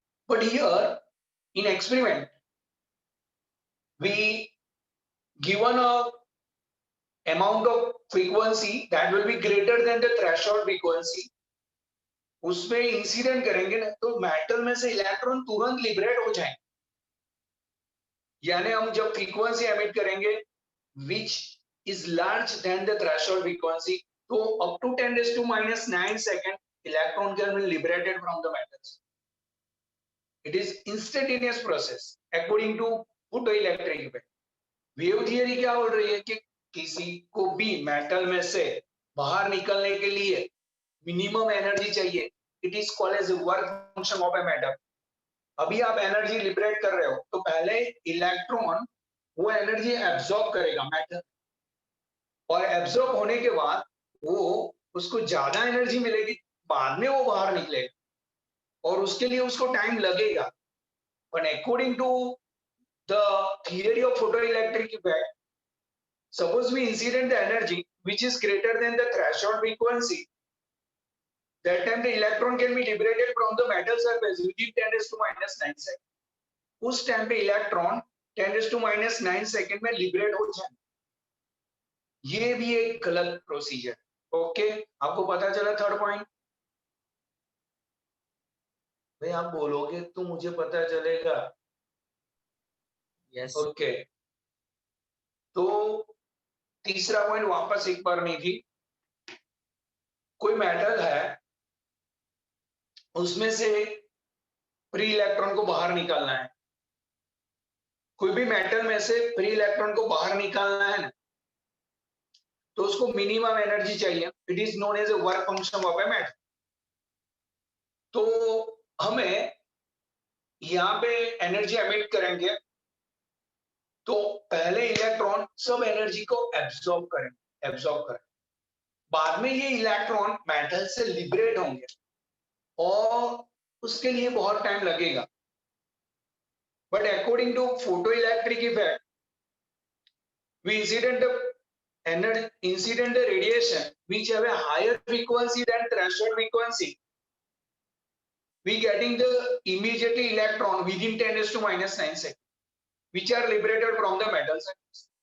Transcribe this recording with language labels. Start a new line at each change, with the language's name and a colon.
English: but here in experiment we given a amount of frequency that will be greater than the threshold frequency,
Hindi: उसमें incident करेंगे ना तो metal में से electron तुरंत लिबरेट हो जाएंगे। यानी हम जब फ्रीक्वेंसी एमिट करेंगे
English: which is large than the threshold frequency, तो up to 10⁻⁹ second electron can be liberated from the metals. It is instantaneous process according to photoelectric effect.
Hindi: Wave theory क्या बोल रही है कि किसी को भी मेटल में से बाहर निकलने के लिए मिनिमम एनर्जी चाहिए।
English: It is called as work function of a metal.
Hindi: अभी आप एनर्जी लिबरेट कर रहे हो तो पहले इलेक्ट्रॉन वो एनर्जी एब्सॉर्ब करेगा मेटल, और एब्सॉर्ब होने के बाद वो उसको ज्यादा एनर्जी मिलेगी, बाद में वो बाहर निकलेगा और उसके लिए उसको टाइम लगेगा।
English: But according to the theory of photoelectric effect, suppose we incident the energy which is greater than the threshold frequency, that time the electron can be liberated from the metal surface within 10⁻⁹ second.
Hindi: उस time पे electron 10⁻⁹ second में liberate हो जाए। ये भी एक गलत procedure. Okay, आपको पता चला थर्ड पॉइंट। भाई आप बोलोगे तो मुझे पता चलेगा।
English: yes
Hindi: ओके, तो तीसरा पॉइंट वापस एक बार नहीं थी। कोई मेटल है, उसमें से फ्री इलेक्ट्रॉन को बाहर निकालना है। कोई भी मेटल में से फ्री इलेक्ट्रॉन को बाहर निकालना है ना, तो उसको मिनिमम एनर्जी चाहिए।
English: It is known as a work function of a metal.
Hindi: तो हमें यहाँ पे एनर्जी एमिट करेंगे तो पहले इलेक्ट्रॉन सब एनर्जी को एब्सॉर्ब करें, बाद में ये इलेक्ट्रॉन मेटल से लिबरेट होंगे और उसके लिए बहुत टाइम लगेगा।
English: But according to photo electric effect, we incident the radiation which have a higher frequency than threshold frequency, we getting the immediately electron within 10⁻⁹ second which are liberated from the metal surface.